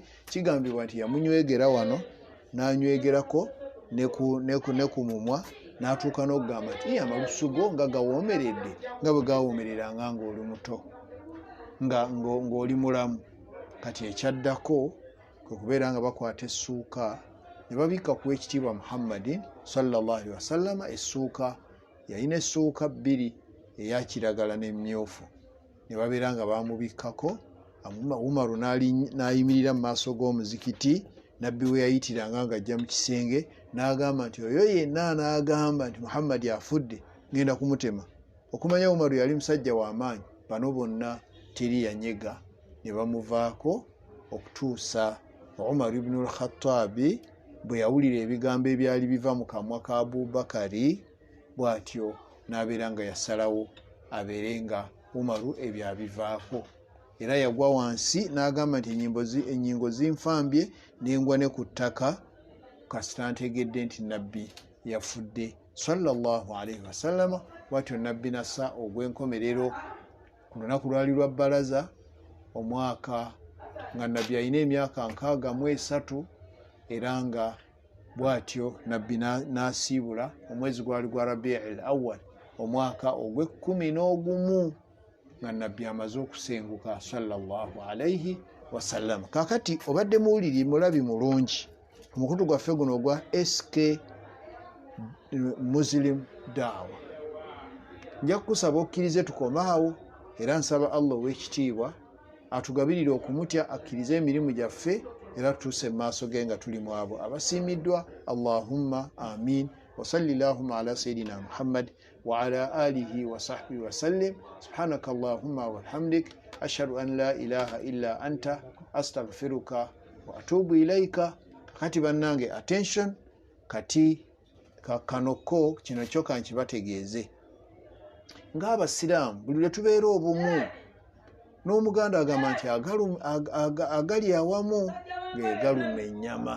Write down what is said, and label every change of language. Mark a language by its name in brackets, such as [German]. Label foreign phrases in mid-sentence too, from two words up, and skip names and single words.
[Ganda] Kigambibwa nti yamunywegera wano n'anywegerako ne ku mumwa, n'atuuka n'okugamba nti amalusu go nga gawoomeredde nga bwe gawoomereranga ng'oli muto, ng'oli mulamu. Kati ekyaddako kwe kubeera nga bakwata essuuka ne babikka ku ekitiibwa Muhammadin [Arabic] صلى الله عليه وسلم. [Ganda] Essuuka yalina essuuka 2, eya kiragala n'emmyufu. Ne babeera nga bamubikkako. Umaru n'ayimirira mu maaso g'omuzikiti. Nabbi we yayitiranga ng'ajja mu kisenge n'agamba nti oyo yenna n'agamba nti Muhammadi afudde, ngenda kumutema. okumanya Umaru yali musajja w'amaanyi, bano bonna teri yanyega ne bamuvaako okutuusa Umar ibn al-Khattabi bwe yawulira ebigambo ebyali biva mu kamwa ka Abubakari, bw'atyo n'abeera nga yasalawo abeere nga Umaru ebyo abivaako. Era yagwa wansi n'agamba nti ennyingo zinfambye n'engwa ne ku ttaka kasita ntegedde nti nabbi yafudde [Arabic] صلى الله عليه وسلم. [Ganda] Bw'atyo nabbi nassa ogw'enkomerero ku lunaku lwali lwa bbalaza, omwaka nga nabbi alina emyaka 63, era nga bw'atyo nabbi n'asiibula omwezi gwali gwa Rabi'ul Awwal omwaka ogw'11 nga nabbi amaze okusenguka [Arabic] صلى الله عليه وسلم. [Ganda] Kaakati obadde muwuliri mulabi mulungi omukutu gwaffe guno ogwa SK Muslim Dawah. Nja kukusaba okkirize tukomaawo, era nsaba Allah ow'ekitiibwa atugabirire okumutya, akkirize emirimu gyaffe, era tutuuse mu maaso ge nga tuli mu abo abasiimiddwa. [Arabic] اللهم آمين وصلى الله على سيدنا محمد وعلى آله وصحبه وسلم. سبحانك اللهم وبحمدك أشهد أن لا إله إلا أنت أستغفرك وأتوب إليك. [Ganda] Kati bannange attention, kati kanoko kino kyoka nkibategeeze ng'abasiraamu buli lwe tubeera obumu, n'omuganda agamba nti agali awamu gegaluma ennyama.